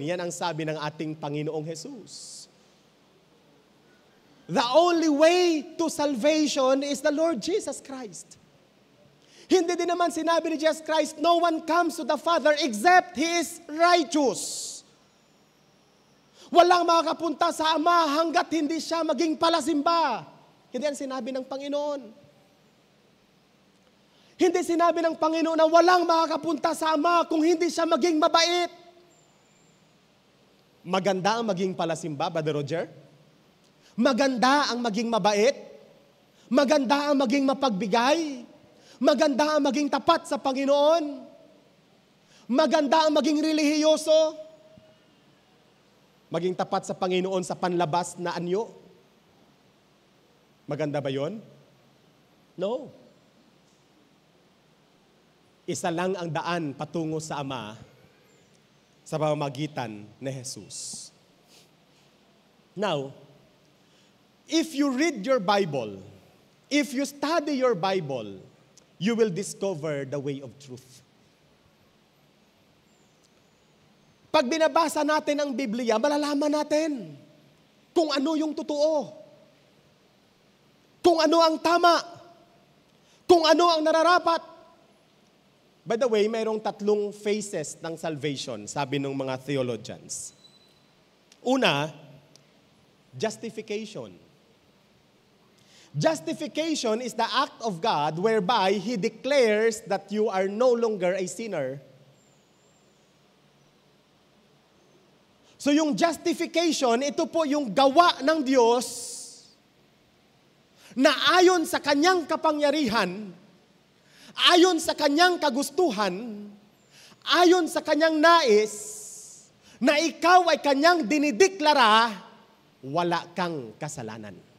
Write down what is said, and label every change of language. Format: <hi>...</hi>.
<tl>Yan ang sabi ng ating Panginoong Jesus.</tl> <en>The only way to salvation is the Lord Jesus Christ.</en> <tl>Hindi din naman sinabi ni</tl> <en>Jesus Christ, no one comes to the Father except He is righteous.</en> <tl>Walang makakapunta sa Ama hanggat hindi siya maging palasimba. Hindi yan sinabi ng Panginoon. Hindi sinabi ng Panginoon na walang makakapunta sa Ama kung hindi siya maging mabait. Maganda ang maging palasimba, Brother Roger? Maganda ang maging mabait. Maganda ang maging mapagbigay. Maganda ang maging tapat sa Panginoon. Maganda ang maging relihiyoso. Maging tapat sa Panginoon sa panlabas na anyo. Maganda ba yon? No. Isa lang ang daan patungo sa Ama sa pamamagitan ni Jesus.</tl> <en>Now, if you read your Bible, if you study your Bible, you will discover the way of truth.</en> <tl>Pag binabasa natin ang Biblia, malalaman natin kung ano yung totoo, kung ano ang tama, kung ano ang nararapat.</tl> <en>By the way,</en> <tl>mayroong 3 phases ng salvation, sabi ng mga theologians. Una, justification.</tl> <en>Justification is the act of God whereby He declares that you are no longer a sinner.</en> <tl>So yung justification, ito po yung gawa ng Diyos na ayon sa Kanyang kapangyarihan, ayon sa Kanyang kagustuhan, ayon sa Kanyang nais, na ikaw ay Kanyang dinideklara, wala kang kasalanan.</tl>